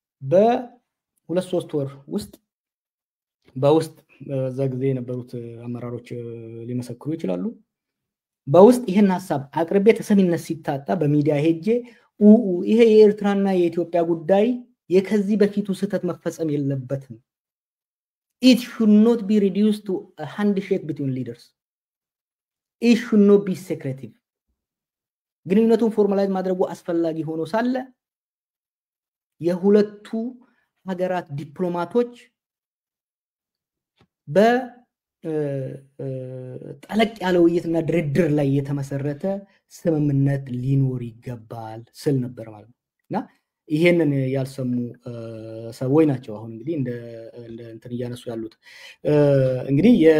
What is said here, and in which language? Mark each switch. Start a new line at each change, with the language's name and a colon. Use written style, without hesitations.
Amharic: በ2-3 ወር ውስጥ በውስጥ በዛ ጊዜ የነበሩት አመራሮች ሊመሰክሩ ይችላሉ። በውስጥ ይሄን ሐሳብ አቅርቤ ተሰሚነት ሲታጣ በሚዲያ ሄጄ ይሄ የኤርትራና የኢትዮጵያ ጉዳይ የከዚህ በፊቱ ስህተት መፈጸም የለበትም
English: it should not be reduced to a handshake between leaders. It should not be secretive.
Amharic: ግንኙነቱን ፎርማላይዝ ማድረጉ አስፈላጊ ሆኖ ሳለ የሁለቱ ሀገራት ዲፕሎማቶች በጠለቅ ያለ ውይይትና ድርድር ላይ የተመሰረተ ስምምነት ሊኖር ይገባል ስል ነበር ማለት ነውና ይሄንን ያልሰሙ ሰዎች ናቸው አሁን እንግዲህ እንደ እንትን እያነሱ ያሉት እንግዲህ